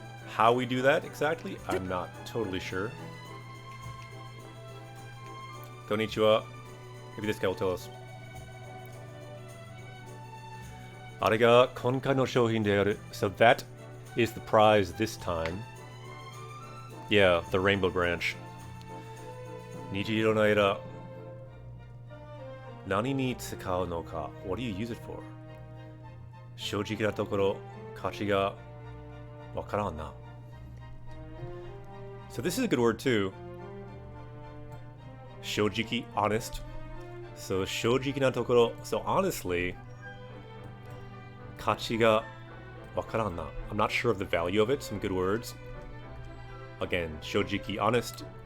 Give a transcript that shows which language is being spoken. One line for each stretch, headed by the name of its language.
English: How we do that exactly, I'm not totally sure. Konnichiwa. Maybe this guy will tell us.
Japanese: あれが今回の商品である.
English: So that is the prize this time. Yeah, the rainbow branch.
Japanese: 虹色の枝。何に使うのか?
English: What do you use it for?
Japanese: 正直なところ、価値がわからんな.
English: So this is a good word too.
Japanese: Shojiki,
English: honest. So
Japanese: shojiki na tokoro.
English: So honestly,
Japanese: kachi ga wakaran na.
English: I'm not sure of the value of it. Some good words. Again, shojiki, honest.